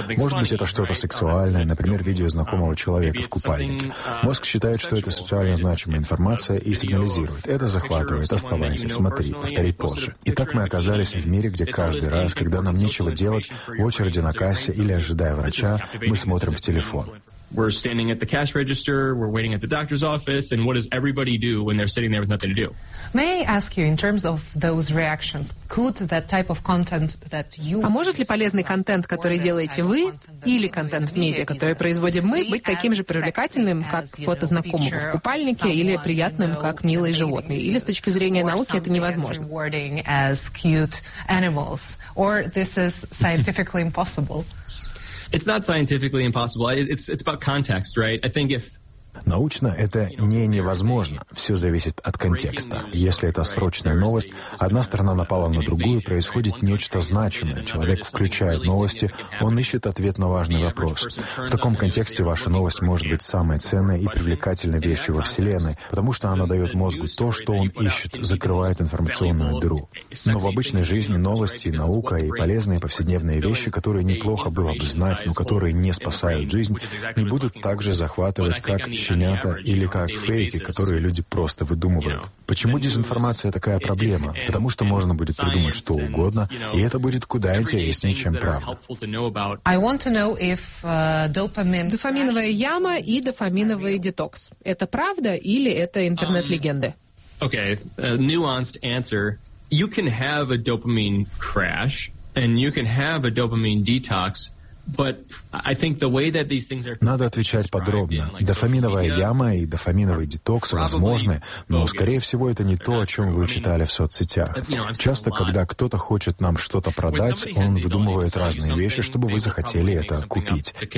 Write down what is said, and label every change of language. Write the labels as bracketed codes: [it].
[ru] Может быть, это что-то сексуальное, например, видео знакомого человека в купальнике. Мозг считает, что это социально значимая информация и сигнализирует. Это захватывает, оставайся, смотри, повтори позже. Итак, мы оказались в мире, где каждый раз, когда нам нечего делать, в очереди на кассе или ожидая врача, мы смотрим в телефон. [en] We're standing at the cash register, we're waiting at the doctor's office, and what does everybody do when they're sitting there with nothing to do? May I ask you, in terms of those reactions, could that type of content that you... [ru] А может ли полезный контент, который делаете вы, или контент в медиа, который производим мы, быть таким же привлекательным, как фото знакомого в купальнике, или приятным, как милые животные? Или с точки зрения науки это невозможно? [en] Or something as cute animals? Or this is scientifically impossible? It's not scientifically impossible. It's about context, right? I think if [ru] научно это не невозможно. Все зависит от контекста. Если это срочная новость, одна сторона напала на другую, происходит нечто значимое. Человек включает новости, он ищет ответ на важный вопрос. В таком контексте ваша новость может быть самой ценной и привлекательной вещью во Вселенной, потому что она дает мозгу то, что он ищет, закрывает информационную дыру. Но в обычной жизни новости, наука и полезные повседневные вещи, которые неплохо было бы знать, но которые не спасают жизнь, не будут так же захватывать, как щенята или как фейки, которые люди просто выдумывают. Почему дезинформация такая проблема? Потому что можно будет придумать что угодно, и это будет куда интереснее, чем правда. Дофаминовая яма и дофаминовый детокс. Это правда или это интернет-легенды? [en] Okay, a nuanced answer. You can have a dopamine crash, and you can have a dopamine detox. But I think the way that these things are... [ru] Надо отвечать подробно. Дофаминовая яма и дофаминовый детокс возможны, но, скорее всего, это не то, о чем вы читали в соцсетях. Часто, когда кто-то хочет нам что-то продать, он выдумывает разные вещи, чтобы вы захотели это купить.